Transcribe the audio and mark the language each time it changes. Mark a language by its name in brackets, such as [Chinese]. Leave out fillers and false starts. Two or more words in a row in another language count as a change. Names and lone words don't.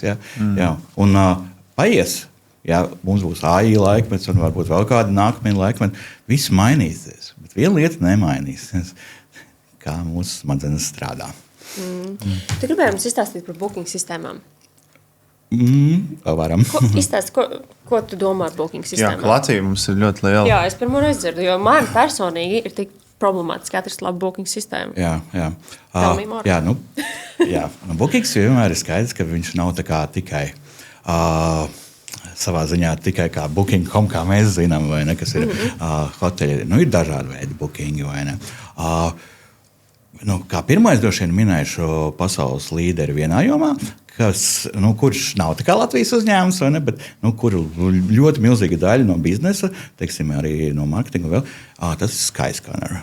[Latvian] Un paies, mums būs AI laikmets un varbūt vēl kādi nākamie laikmeti, viss mainīsies, bet viena lieta nemainīsies, kā mūsu smadzenes strādā. Tu gribēji mums izstāstīt par booking sistēmām? Varam. Ko tu domā par booking sistēmām? Jā, Latvija mums ir ļoti liela. Jā, es pirmo reizi dzirdu, jo man personīgi ir tik problemātiski atrast labu booking sistēmu. Jā. [English] Tell me more. [Latvian] Bookings vienmēr ir skaidrs, ka viņš nav tā kā tikai savā ziņā tikai kā booking.com, kā mēs zinām, vai ne, kas ir hoteļi. Nu, ir dažādi veidi bookingi, vai ne. Kā pirmais droši vien minēšu pasaules līderi vienā jomā, kurš nav tā kā Latvijas uzņēmums, vai ne, bet kur ļoti milzīga daļa no biznesa, teiksim, arī no marketinga vēl, tas ir Skyscanner.